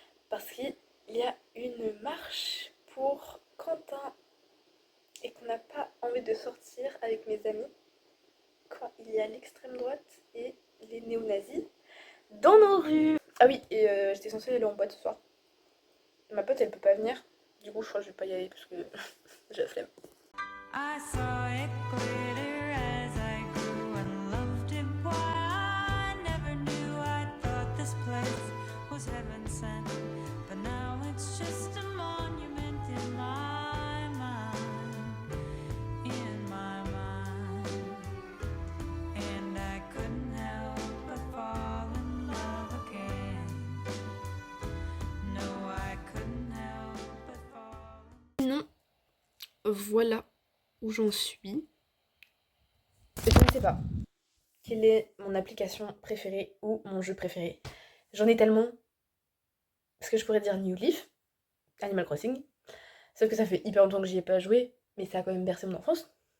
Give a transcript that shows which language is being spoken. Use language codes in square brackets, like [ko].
[fr] Parce qu'il y a une marche pour Quentin et qu'on n'a pas envie de sortir avec mes amis quand il y a l'extrême droite et les néo-nazis dans nos rues. Ah oui, et j'étais censée aller en boîte ce soir. Ma pote elle peut pas venir. Du coup je crois que je vais pas y aller parce que j'ai la flemme. [en] I saw it glitter as I grew and loved it. Why I never knew. I thought this place was heaven sent, but now it's just a monument in my mind, in my mind. And I couldn't help but fall in love again. No, I couldn't help but fall. [fr] Non, voilà où j'en suis. Je ne sais pas quelle est mon application préférée ou mon jeu préféré. J'en ai tellement. Parce que je pourrais dire New Leaf, Animal Crossing. Sauf que ça fait hyper longtemps que j'y ai pas joué, mais ça a quand même bercé mon enfance.